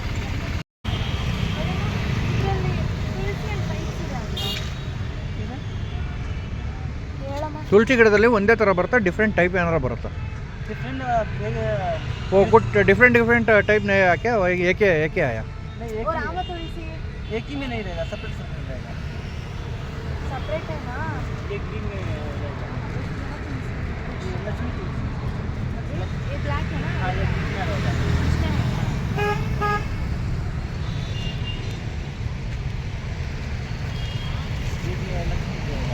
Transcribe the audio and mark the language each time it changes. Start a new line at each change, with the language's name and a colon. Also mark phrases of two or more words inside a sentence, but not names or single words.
Kannada: ತುಳಸಿ ಗಿಡದಲ್ಲಿ ಒಂದೇ ಥರ ಬರುತ್ತಾ,
English: different type
Kannada: ಏನಾರ ಬರುತ್ತಾ?
English: oh good, different type
Hindi: नहीं है क्या? एक ही आया? और आमा तुलसी एक ही में नहीं रहेगा, सेपरेट रहेगा। सेपरेट है ना, ये ग्रीन में रहेगा। लक्ष्मी तुलसी ये ब्लैक है ना? हाँ, ये ग्रीन में रहेगा। ये लक्ष्मी रहेगा।